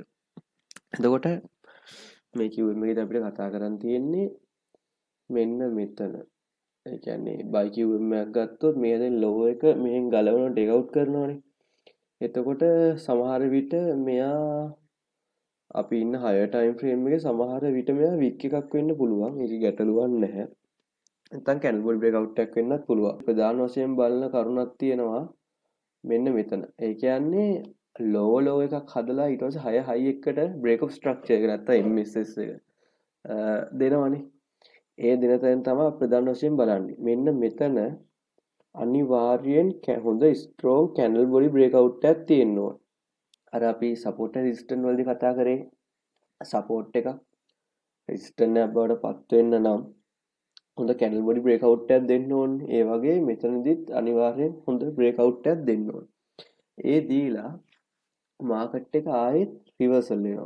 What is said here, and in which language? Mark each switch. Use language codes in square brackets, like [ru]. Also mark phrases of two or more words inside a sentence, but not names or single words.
[si] එතකොට මේ QM එකේදී අපිට කතා කරන් තියෙන්නේ මෙන්න මෙතන. ඒ කියන්නේ buy QM එකක් ගත්තොත් මේ දැන් low එක මෙහෙන් ගලවනවා [en] take out [si] කරනවානේ. එතකොට සමහර විට මෙයා අපි ඉන්න [en] higher time frame [si] එකේ සමහර විට මෙයා wick එකක් වෙන්න පුළුවන්. ඒක ගැටලුවක් නැහැ. නැත්නම් [en] candle body breakout [si] එකක් වෙන්නත් පුළුවන්. ප්‍රධාන වශයෙන් බලන කරුණක් තියෙනවා මෙන්න මෙතන. ඒ කියන්නේ low එකක් හදලා ඊට පස්සේ 6 high එකකට [en] break of structure [si] එක නැත්නම් MSS එක දෙනවනේ. ඒ දෙන තැන තමයි ප්‍රධාන වශයෙන් බලන්නේ. මෙන්න මෙතන අනිවාර්යෙන් හොඳ [en] strong candle body breakout [si] එකක් තියෙන්න ඕන. අර අපි [en] support and resistance [si] වලදී කතා කරේ support එක resistance එකක් බවට පත් වෙන්න නම් හොඳ [en] candle body breakout [si] එකක් දෙන්න ඕනේ. ඒ වගේ මෙතනදිත් අනිවාර්යෙන් හොඳ breakout එකක් දෙන්න ඕනේ. ඒ දීලා මාකට් එක ආයෙත් රිවර්සල් වෙනවා.